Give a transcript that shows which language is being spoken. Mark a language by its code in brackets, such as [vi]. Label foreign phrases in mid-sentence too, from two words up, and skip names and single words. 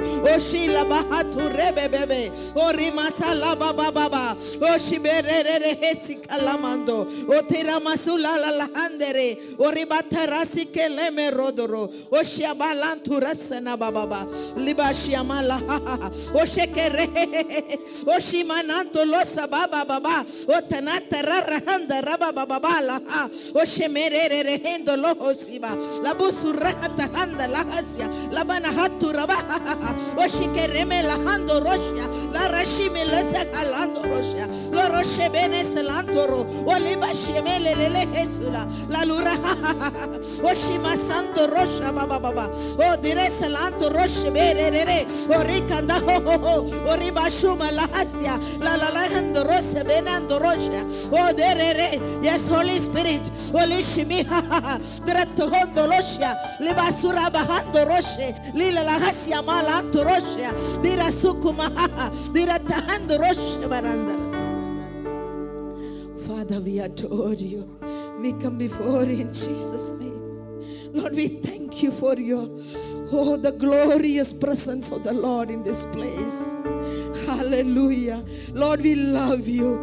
[en] O shila bahatu rebebebe. O rimasala bababa. O shiberere hesi kalamando. O tiramasula la lahandere. O ribatarasi keleme rodoro. O shiabalantu rasana bababa. Liba shiamala ha. O shekere. O shimananto losa baba baba. O tanata rarahanda raba baba la ha. O shemerere rehendo loho siba. La busurata handa la hasia. La bana hatu raba. O shikereme la hando roshia. La rashime la sakalando roshia. La roshe bene selantoro. O liba shemele lele hesula. La lura o shima santo rosha baba baba. O dire selanto roshe bere re. O rikanda ho ho ho. O riba shuma la hasia. La hando rose benando roshia. O dere re. Yes, Holy Spirit. Holy shimi ha ha ha. Dretto hondo roshia. Liba sura bahando roshe. Lila la hasia malanto roshia. Dira sukuma ha ha. Dira tahando roshe barandaras. Father, we adore you. We come before you in Jesus' name. Lord, we thank you for the glorious presence of the Lord in this place. Hallelujah. Lord, we love you.